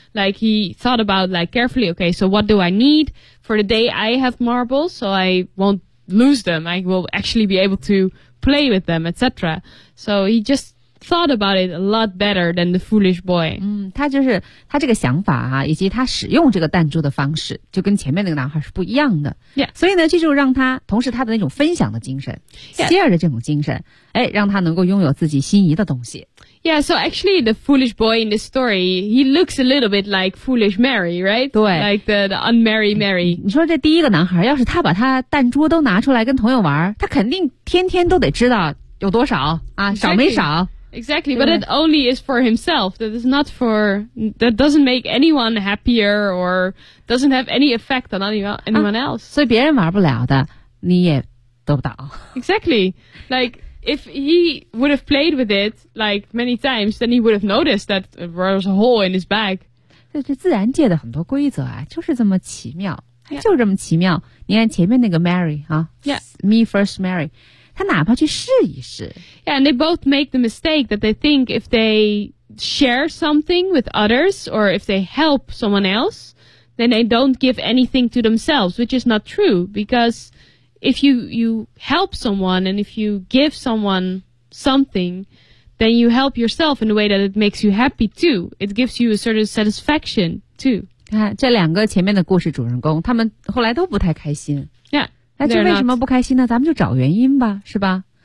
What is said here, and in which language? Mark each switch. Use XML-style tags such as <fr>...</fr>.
<en>Like he thought about like carefully, okay, so what do I need for the day I have marbles so I won't,lose them, I will actually be able to play with them, etc. So he just thought about it a lot better than the foolish boy.</en> <zh>嗯，他就是他这个想法啊，以及他使用这个弹珠的方式，就跟前面那个男孩是不一样的。</zh> <en>Yeah.</en> <zh>所以呢，这就让他同时他的那种分享的精神 ，</zh> <en>share、yeah.</en> <zh>的这种精神，哎，让他能够拥有自己心仪的东西。</zh> <en>Yeah, so actually the foolish boy in this story, he looks a little bit like foolish Mary, right?</en> <zh>对。</zh> <en>Like the unmarried Mary.</en> <zh>你说这第一个男孩要是他把他弹珠都拿出来跟朋友玩，他肯定天天都得知道有多少啊，少没少。</zh> <en>Exactly, but it only is for himself. That is not for, that doesn't make anyone happier or doesn't have any effect on anyone else.、</en> <zh>啊、所以别人玩不了的你也得不到。</zh> <en>Exactly. Like,If he would have played with it like many times, then he would have noticed that there was a hole in his bag.</en> <zh>这是自然界的很多规则啊，就是这么奇妙，就这么奇妙。你看前面那个 Mary 啊</zh> <en>，Yeah, me first</en> <zh>Mary, 他哪怕去试一试。</zh> <en>Yeah, and they both make the mistake that they think if they share something with others or if they help someone else, then they don't give anything to themselves, which is not true because. If you help someone and if you give someone something, then you help yourself in a way that it makes you happy too. It gives you a certain satisfaction too.</en> <zh>看这两个前面的故事主人公，他们后来都不太开心。</zh> <en>Yeah,</en> <zh>那这为什么不开心呢？咱们就找原因吧，是吧？</zh>